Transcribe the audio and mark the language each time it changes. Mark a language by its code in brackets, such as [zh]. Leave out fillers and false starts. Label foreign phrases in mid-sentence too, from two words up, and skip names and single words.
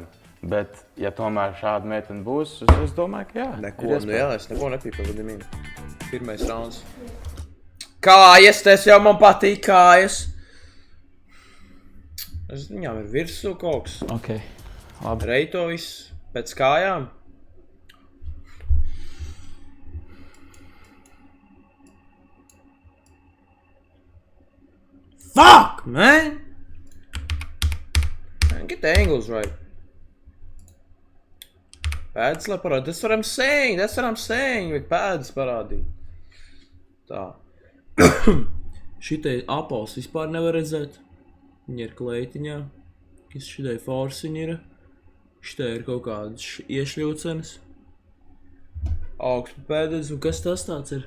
[lv] Bet, ja tomēr šāda meitene būs, es domāju, ka jā. Neko, ir nu iespējams. jā, es neko nepīpēju, vadimīni. Pirmais rauns. Kājas, tas jau man patīk, kājas. Viņām ir virsū kaut kas. Ok, labi. Reito viss pēc kājām. [en] Fuck, man! Get the angles right. [lv] Pēdas, lai parādīt. [en] That's what I'm saying. [lv] Vajag pēdas parādīt. Tā. Šitai apels vispār nevar redzēt. Viņa ir kleitiņā. Kas šitai forsiņa ir. Šitā ir kaut kādas iešļaucenes. Augstu pēdējais, un kas tas tāds ir?